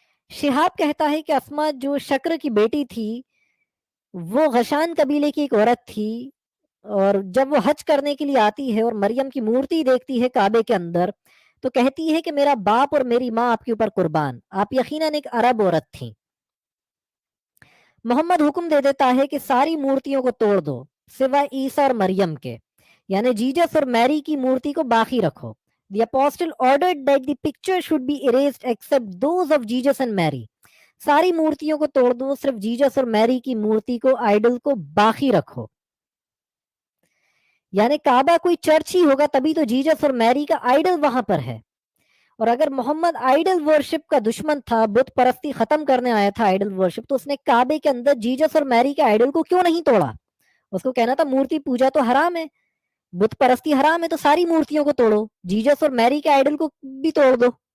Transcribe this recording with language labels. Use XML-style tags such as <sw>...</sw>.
<ur>شہاب کہتا ہے کہ اسما جو شکر کی بیٹی تھی وہ غشان قبیلے کی ایک عورت تھی, اور جب وہ حج کرنے کے لیے آتی ہے اور مریم کی مورتی دیکھتی ہے کعبے کے اندر تو کہتی ہے کہ میرا باپ اور میری ماں آپ کے اوپر قربان, آپ یقیناً ایک عرب عورت تھیں. محمد حکم دے دیتا ہے کہ ساری مورتیوں کو توڑ دو سوائے عیسیٰ اور مریم کے, یعنی جیجس اور میری کی مورتی کو باقی رکھو.</ur> <en>The apostle ordered that the picture should be erased except those of Jesus and Mary.</en> <ur>ساری مورتیوں کو توڑ دو, صرف جیجس اور میری کی مورتی کو, آئیڈل کو باقی رکھو. یعنی کعبہ کوئی چرچ ہی ہوگا تبھی تو جیجس اور میری کا آئیڈل وہاں پر ہے. اور اگر محمد آئیڈل ورشپ کا دشمن تھا, بت پرستی ختم کرنے آیا تھا آئیڈل ورشپ, تو اس نے کعبے کے اندر جیجس اور میری کے آئیڈل کو کیوں نہیں توڑا؟ اس کو کہنا تھا مورتی پوجا تو حرام ہے, بت پرستی حرام ہے, تو ساری مورتیوں کو توڑو, جیجس اور میری کے آئیڈل کو بھی توڑ دو.</ur>